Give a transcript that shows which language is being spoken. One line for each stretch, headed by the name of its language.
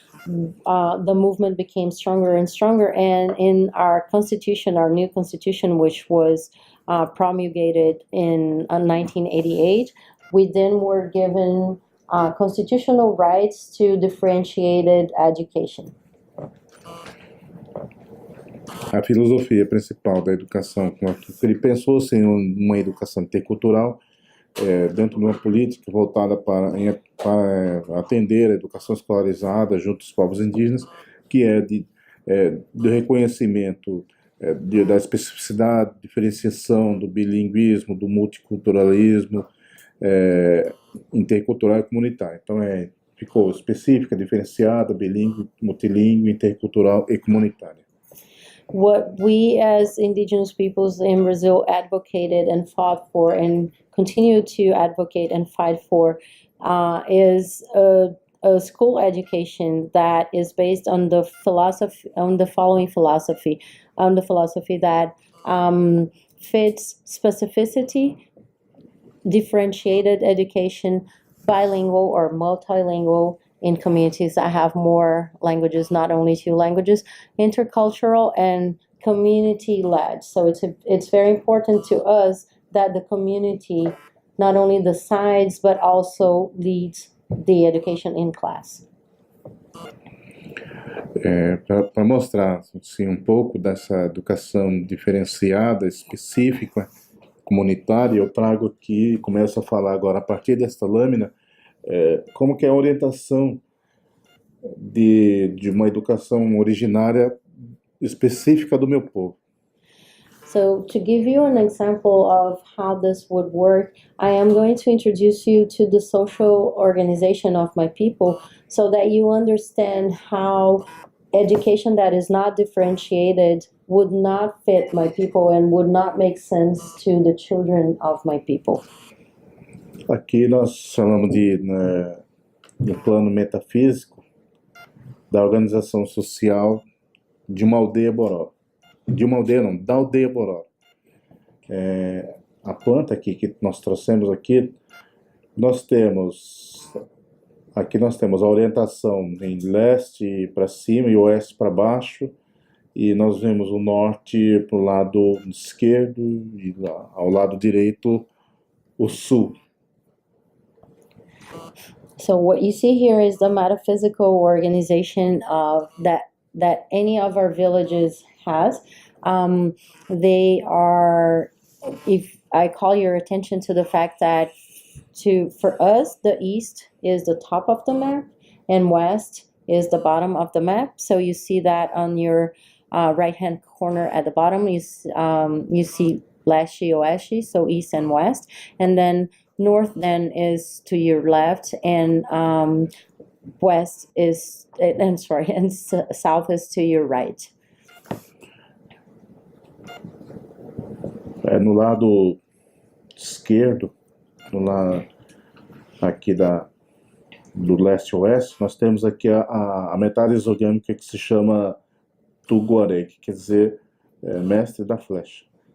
English: The movement became stronger and stronger, and in our constitution, our new constitution, which was promulgated in 1988, we then were given constitutional rights to differentiated education.
Portuguese: A filosofia principal da educação, ele pensou-se em uma educação intercultural dentro de uma política voltada para atender a educação escolarizada junto aos povos indígenas, que do reconhecimento da especificidade, diferenciação do bilinguismo, do multiculturalismo, intercultural e comunitário. Então ficou específica, diferenciada, bilíngue, multilíngue, intercultural e comunitária.
English: What we as indigenous peoples in Brazil advocated and fought for and continue to advocate and fight for is a school education that is based on the following philosophy, that fits specificity, differentiated education, bilingual or multilingual in communities that have more languages, not only two languages, intercultural and community led. So it's very important to us that the community not only decides but also leads the education in class.
Portuguese: Para mostrar assim, um pouco dessa educação diferenciada, específica, comunitária, eu trago aqui, começo a falar agora, a partir desta lâmina, como que é a orientação de uma educação originária específica do meu povo.
English: So to give you an example of how this would work, I am going to introduce you to the social organization of my people so that you understand how education that is not differentiated would not fit my people and would not make sense to the children of my people.
Portuguese: Aqui nós chamamos de plano metafísico da organização social de uma aldeia boró. De uma aldeia não, da aldeia boró. A planta aqui que nós trouxemos aqui, nós temos a orientação em leste para cima e oeste para baixo, e nós vemos o norte para o lado esquerdo e ao lado direito o sul.
English: So what you see here is the metaphysical organization of that any of our villages has. They are, if I call your attention to the fact that for us, the east is the top of the map and west is the bottom of the map. So you see that on your right-hand corner at the bottom, you see leste, oeste, so east and west. And then north then is to your left, and west is, and south is to your right.
Portuguese: No lado esquerdo, aqui do leste-oeste, nós temos aqui a metade exogâmica que se chama Tuguaré, que quer dizer mestre da flecha.